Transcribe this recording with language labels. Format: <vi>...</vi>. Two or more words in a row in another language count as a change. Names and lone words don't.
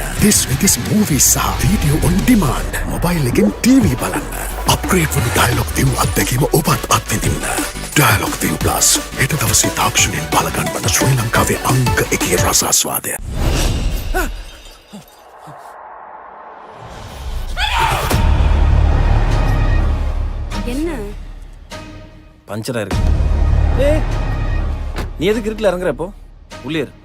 <en>This week's movies සහ video on demand.</en> <si>mobile එකෙන් TV බලන්න. upgrade වුණු Dialog ViU අත්දැකීම ඔබත් අත්විඳින්න. Dialog ViU Plus හෙට දවසේ තාක්ෂණයෙන් බලගන්වන ශ්‍රී ලංකාවේ අංක 1 රසාස්වාදය.</si> <ta>என்ன பஞ்சரா இருக்கு. நீ எதுக்கு இருட்டில் இறங்குற இப்போ? உள்ளே இரு.</ta>